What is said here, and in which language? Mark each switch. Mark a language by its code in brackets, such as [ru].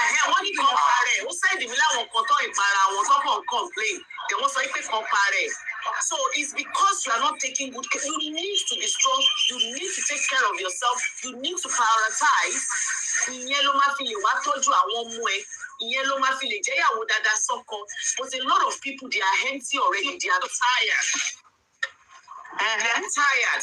[yo] Wọ́n ní kí wọ́n parẹ́. Ó sẹ́ndì mi láwọn kan tó ìpara wọn tó kàn complain. Wọ́n sọ pé kan parẹ́. [en] So it's because you are not taking good care. You need to be strong. You need to take care of yourself. You need to prioritize. [yo] Ìyẹn ló máa fi lè wá tọ́jú àwọn ọmọ ẹ̀. Ìyẹn ló máa fi lè jẹ́ ìyàwó dáadáa sọ́kọ. [en] But a lot of people, they are empty already. They are tired. They are tired.